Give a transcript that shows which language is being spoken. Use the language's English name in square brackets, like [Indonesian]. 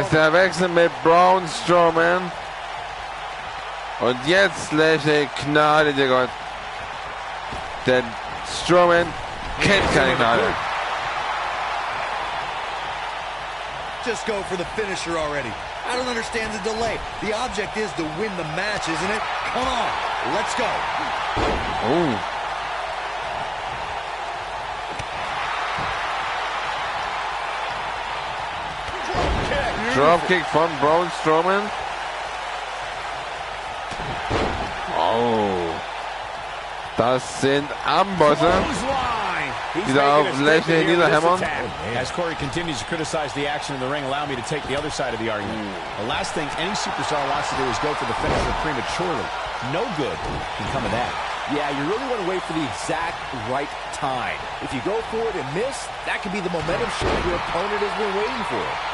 [German] Jetzt der Wechsel mit Braun Strowman. Und jetzt Lashley, Gnade dir Gott. Denn Strowman kennt keine Gnade. [English] Just go for the finisher already. I don't understand the delay. The object is to win the match, isn't it? Come on, let's go. Oh. [German] Dropkick von Braun Strowman. Oh. Das sind Ambosse, die da auf Lashley niederhämmern. [English] As Corey continues to criticize the action in the ring, allow me to take the other side of the argument. The last thing any superstar wants to do is go for the finisher prematurely. No good can come of that. Yeah, you really want to wait for the exact right time. If you go for it and miss, that could be the momentum shift your opponent has been waiting for.